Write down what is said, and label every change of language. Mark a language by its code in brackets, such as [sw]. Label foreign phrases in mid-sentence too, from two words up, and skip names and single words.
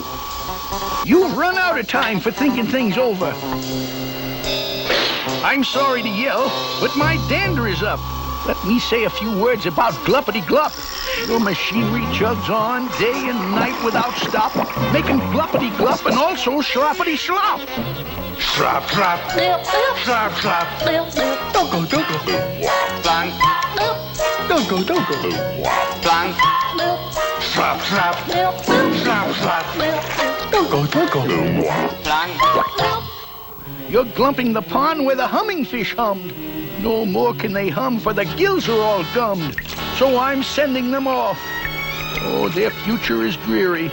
[en] You've run out of time for thinking things over. I'm sorry to yell, but my dander is up. Let me say a few words about gluppity-glup. Your machinery chugs on day and night without stop, making gluppity-glup and also sloppity-slop. Slop, slop. Slop, slop. Dogo, dogo. Blank. Dogo, dogo. Blank. Slop, slop. Slop, slop. Dogo, dogo. Blank. You're glumping the pond where the humming fish hummed. No more can they hum, for the gills are all gummed. So I'm sending them off. Oh, their future is dreary.